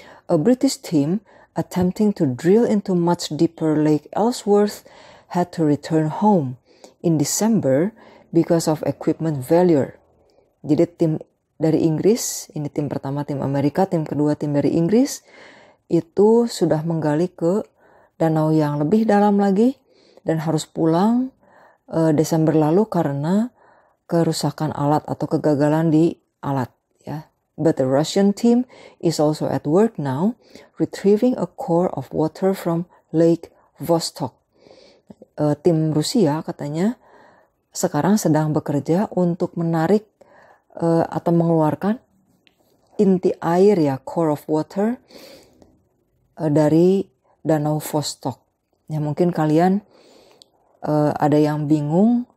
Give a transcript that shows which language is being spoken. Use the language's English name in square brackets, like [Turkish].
[English] A British team attempting to drill into much deeper Lake Ellsworth had to return home in December because of equipment failure. [Indonesian] Jadi tim dari Inggris, ini tim pertama tim Amerika, tim kedua tim dari Inggris, itu sudah menggali ke danau yang lebih dalam lagi dan harus pulang Desember lalu karena kerusakan alat atau kegagalan di alat ya. [English] But the Russian team is also at work now, retrieving a core of water from Lake Vostok. [Indonesian] Tim Rusia katanya sekarang sedang bekerja untuk menarik atau mengeluarkan inti air ya, [English] core of water [Indonesian] dari Danau Vostok. Ya mungkin kalian ada yang bingung.